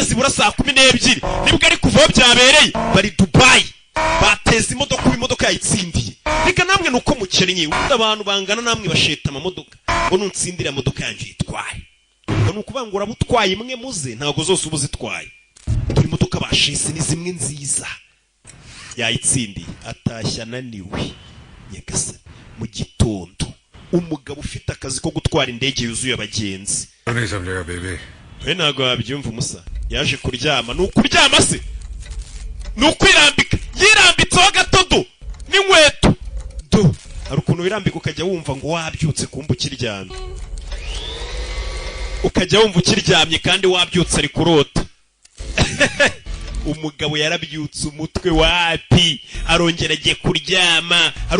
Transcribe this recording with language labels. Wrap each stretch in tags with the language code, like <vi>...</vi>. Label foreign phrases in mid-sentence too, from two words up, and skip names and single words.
<rw>zibura saa 12 nibwo ari kuvaho byabereye bari Dubai bateza imodoka yayitsindiye reka namwe nuko mukennye ubundi abantu bangana namwe basheta amamodoka ngo nuntsindira imodoka yanjye yitwaye ngo nukuvuga ngo urabutwaye imwe muze ntago zose uba uzitwaye dore imodoka bashise ni zimwe nziza yayitsindiye atashya ananiwe nyagasani mu gitondo umugabo ufite akazi ko gutwara indege yuzuye abagenzi</rw> <hi>नहीं समझेगा बेबी</hi> <rw>we ntago wabyumva umusa yaje kuryama ni ukuryama se ni ukwirambika yirambitseho agatodo n'inkweto do hari ukuntu wirambika ukajya wumva ngo wabyutse kumva ukiryamye ukajya wumva ukiryamye kandi wabyutse ari kurota umugabo yarabyutse umutwe wapi arongera agiye kuryama hari</rw>